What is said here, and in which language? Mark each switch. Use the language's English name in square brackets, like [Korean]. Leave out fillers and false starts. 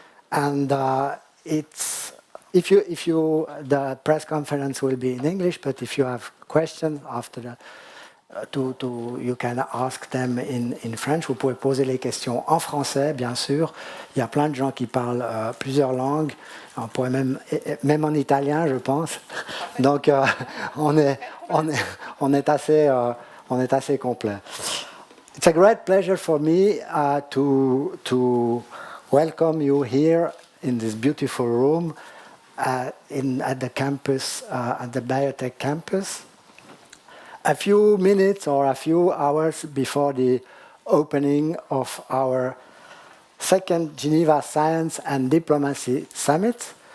[English] And the press conference will be in English, but if you have questions after that, you can ask them in French. [French] Vous pouvez poser les questions en français, bien sûr. Il y a plein de gens qui parlent plusieurs langues. On pourrait même en italien, je pense. Donc, on est assez complet. [English] It's a great pleasure for me to welcome you here in this beautiful room at the campus, at the biotech campus. A few minutes or a few hours before the opening of our second Geneva Science and Diplomacy Summit.